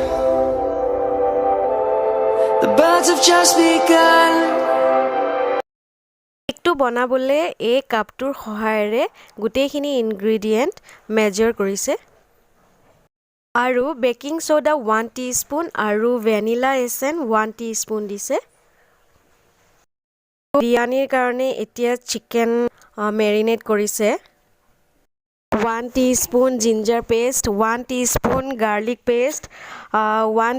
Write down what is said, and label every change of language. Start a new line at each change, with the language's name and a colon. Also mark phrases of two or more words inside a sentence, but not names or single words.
English: The birds have just begun.
Assamese: কেকটো বনাবলে এই কাপটোৰ সহায়েৰে গুটেইখিনি
English: ingredient measure
Assamese: কৰিছে আৰু
English: baking soda
Assamese: 1 টিস্পুন আৰু
English: vanilla essence
Assamese: 1 টিস্পুন দিছে বিৰিয়ানীৰ কাৰণে এতিয়া
English: chicken marinate কৰিছে 1 teaspoon ginger paste 1 teaspoon garlic paste 1